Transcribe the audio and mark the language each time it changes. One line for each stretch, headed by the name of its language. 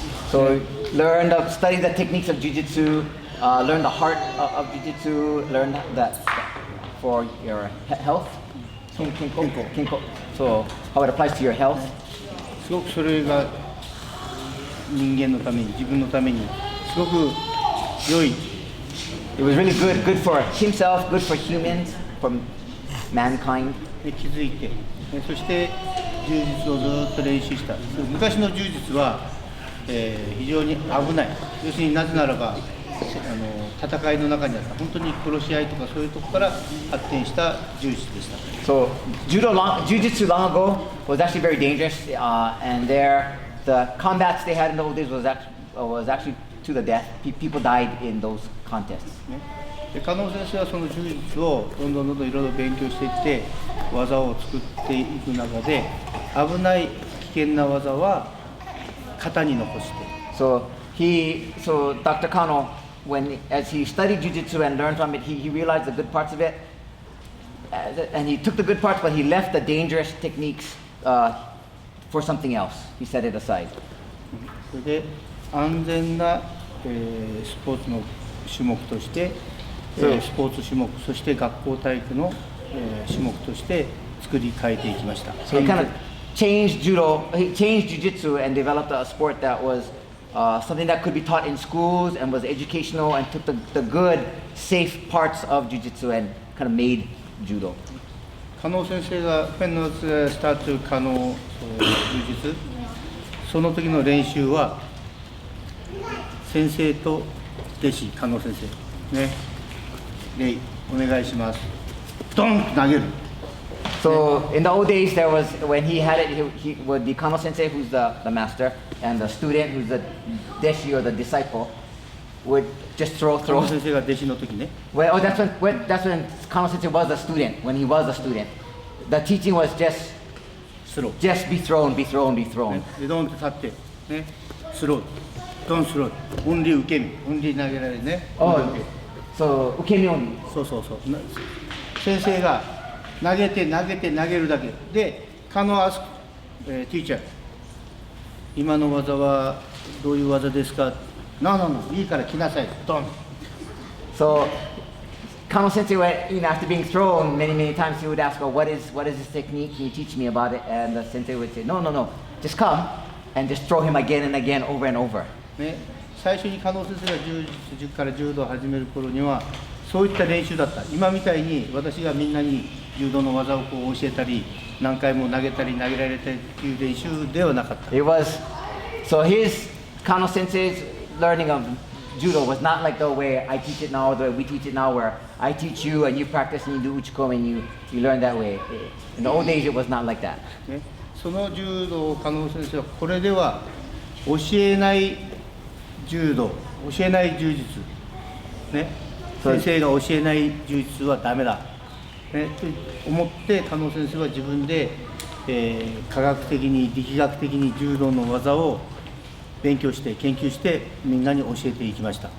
English: So study the techniques of jujitsu, learn the heart of jujitsu, learn that for your health. Kinko. So how it applies to your health.
Japanese: すごくそれが人間のために、自分のためにすごく良い。
English: It was really good for himself, good for humans, for mankind.
Japanese: 気づいて、そして柔術をずっと練習した。昔の柔術は、非常に危ない。要するになぜならば戦いの中にあった本当に殺し合いとかそういうところから発展した柔術でした。
English: So jujitsu long ago was actually very dangerous, and the combats they had in the old days was actually to the death. People died in those contests.
Japanese: で加納先生はその柔術をどんどんいろいろ勉強していって技を作っていく中で危ない危険な技は型に残して。
English: So Dr. Kano, as he studied jujitsu and learned from it, he realized the good parts of it, and he took the good parts, but he left the dangerous techniques for something else. He set it aside.
Japanese: それで安全な、スポーツの種目として、スポーツ種目、そして学校体育の、種目として作り変えていきました。
English: So he kind of changed jujitsu and developed a sport that was something that could be taught in schools and was educational and took the good, safe parts of jujitsu and kind of made judo.
Japanese: 加納先生が
English: when was start to
Japanese: 加納柔術、その時の練習は先生と弟子加納先生ね、レイお願いします。ドンと投げる。
English: So in the old days, there was when he had it, he would be Kano Sensei, who's the master, and the student, who's the deshi or the disciple, would just throw.
Japanese: 先生が弟子の時ね。
English: Well, oh, that's when Kano Sensei was a student. When he was a student, the teaching was just スロー。 just be thrown, be thrown, be thrown.
Japanese: ね、でドンと立ってね、スロー。ドンスロー。オンリー受け身。オンリー投げられるね。
English: Oh, so ukemi only.
Japanese: そうそうそう。先生が投げて投げて投げるだけで、カノアスティーチャー、今の技はどういう技ですか？いいから来なさい。ドン。
English: So Kano Sensei, after being thrown many times, he would ask, "Well, what is this technique? Can you teach me about it?" And the sensei would say, "No, just come and just throw him again and again, over and over."
Japanese: ね、最初に加納先生が柔術から柔道を始める頃にはそういった練習だった。今みたいに私がみんなに柔道の技をこう教えたり何回も投げたり投げられたりっていう練習ではなかった。
English: It was so his Kano Sensei's learning of judo was not like the way I teach it now, or the way we teach it now, where I teach you and you practice and you do uchiko and you learn that way. In the old days, it was not like that.
Japanese: ね、その柔道を加納先生はこれでは教えない柔道、教えない柔術、ね、先生が教えない柔術はダメだ、ね、と思って加納先生は自分で、科学的に力学的に柔道の技を勉強して研究してみんなに教えていきました。